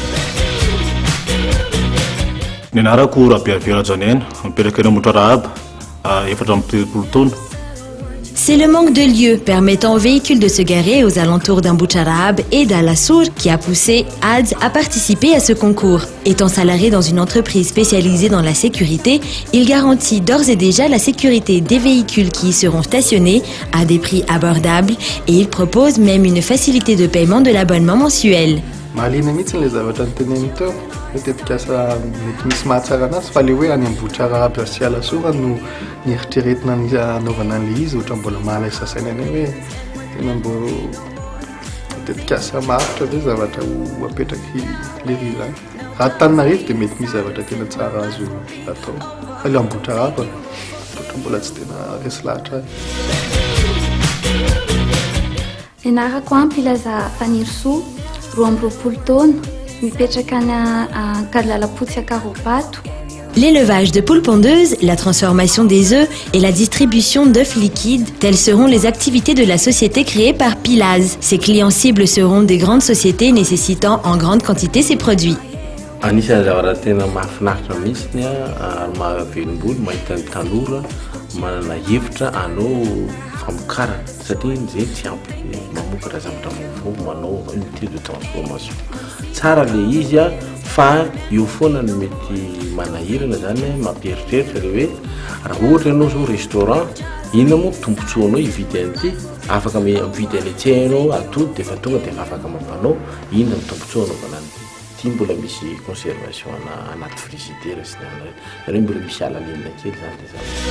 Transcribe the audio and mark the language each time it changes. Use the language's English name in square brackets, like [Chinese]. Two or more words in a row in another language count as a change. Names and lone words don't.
[Malagasy] Ny anarako Rabeavera Janena, mipetraka eny Amotrarahaba, efatra amby telopolo taona. [French] C'est le manque de lieux permettant aux véhicules de se garer aux alentours d'Amboucharab et d'Alassour qui a poussé ADS à participer à ce concours. Étant salarié dans une entreprise spécialisée dans la sécurité, il garantit d'ores et déjà la sécurité des véhicules qui y seront stationnés à des prix abordables et il propose même une facilité de paiement de l'abonnement mensuel. [Malagasy] Mahaliana mihitsy le zavatra nyteneniny teo matetika asa mety misy mahatsara anazy fa le hoe any Ambohidrarahaba sy Alasora no nieritreretina ny anaovana an'le izy ohatra mbola mahalay sasaina any hoe tena mbo matetika asa maharitra ve zavatra ho apetraky le ry zany. Raha Antananarivo dia mety misy zavatra tena tsara azo atao fa le Ambohidrarahaba ohatra mbola tsy tena resy lahatra azy. Ianarako Ampilaza Fanirisoa, roa amby roapolo taona, mipetraka any Ankadilalapotsy Akarobato. [French] L'élevage de poules pondeuses, la transformation des œufs et la distribution d'œufs liquides, telles seront les activités de la société créée par Pilaz. Ses clients cibles seront des grandes sociétés nécessitant en grande quantité ces produits. [Malagasy] Anisan'ny zavatra tena mahafinaritra mihitsy ary mahavelom-bolo mahita ny tanora manana hevitra hanao famokarana satria zay tsy ampy mamokatra zavatra vaovao manao [French] unité de transformation. [Malagasy] Tsara le izy fa io foana no mety manahirana zany mampieritreritra le hoe raha ohatra ianao zao restaurant inona moa tombontsoanao hividy an'ity afaka mividy any tsy hainao atody de fa tonga de afaka mampanao inona ny tombontsoanao banany mbola misy conservation anaty frigidaire sy ny mbola misy alalinina kely zany zany.